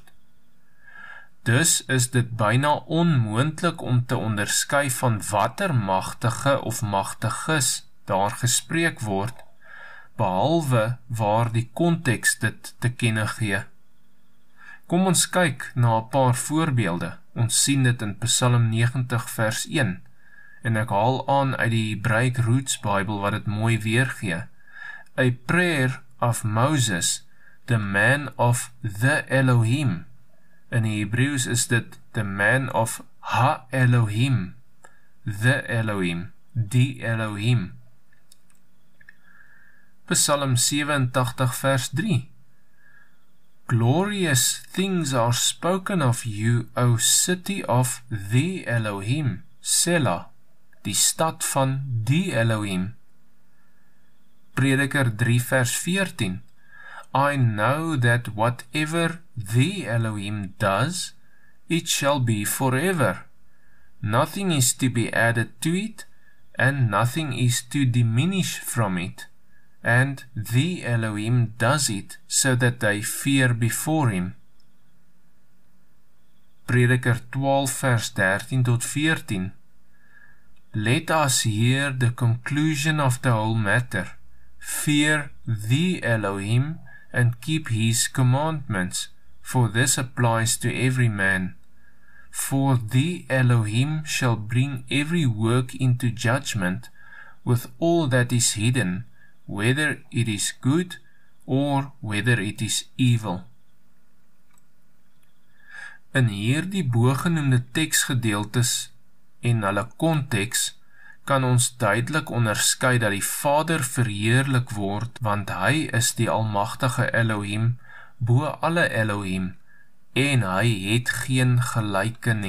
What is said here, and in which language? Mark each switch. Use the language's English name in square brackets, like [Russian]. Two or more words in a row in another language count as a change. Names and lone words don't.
[Afrikaans] Dus is dit byna onmoontlik om te onderskei van watter magtige of magtiges daar gespreek word, behalwe waar die konteks dit te kenne gee. Kom ons kyk na 'n paar voorbeelde. Ons sien dit in Psalm 90 vers 1, en ek haal aan uit die Hebreë Roots Bible wat dit mooi weergee. [English] A prayer of Moses, the man of the Elohim. [Afrikaans] In die Hebreeus is dit [English] the man of Ha-Elohim, the Elohim, [Afrikaans] die Elohim. Psalm 87 vers 3. [English] Glorious things are spoken of you, O city of the Elohim, Selah, [Afrikaans] die stad van die Elohim. Prediker 3 vers 14. [English] I know that whatever the Elohim does, it shall be forever. Nothing is to be added to it, and nothing is to diminish from it. And the Elohim does it so that they fear before him. [Afrikaans] Prediker 12 vers 13 tot 14. [English] Let us hear the conclusion of the whole matter. Fear the Elohim and keep his commandments, for this applies to every man. For the Elohim shall bring every work into judgment with all that is hidden, whether it is good or whether it is evil. [Afrikaans] In hierdie bogenoemde teksgedeeltes en hulle konteks kan ons duidelik onderskei dat die Vader verheerlik word, want hy is die almagtige Elohim bo alle Elohim, en hy het geen gelyke nie.